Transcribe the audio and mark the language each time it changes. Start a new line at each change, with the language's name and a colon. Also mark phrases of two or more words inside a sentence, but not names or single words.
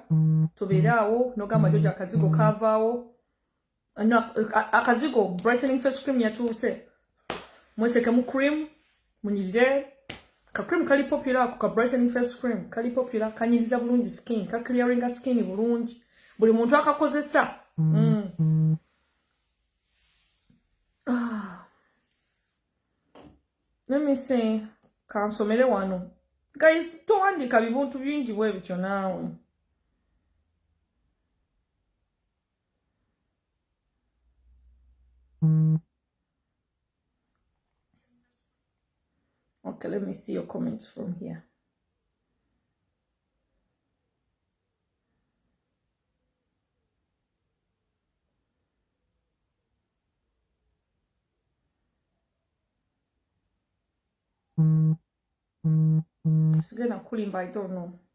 Ganda: Toberawo, nogamba jojo akazigo kavaawo. Akazigo,
English: brightening first cream
Ganda: yatuse. Mweseke mu cream, munyizire. Ka cream kali popular, ka
English: brightening first cream.
Ganda: Kali popular, kanyiriza bulungi skin. Ka clearinga skin bulungi. Buli muntu akakozesa.
English: Let me see.
Ganda: Kansomere wano. Guys, towandika bibuntu bingi bwe bityo naawe.
English: Okay, let me see your comments from here. It's gonna kulimba, I don't know.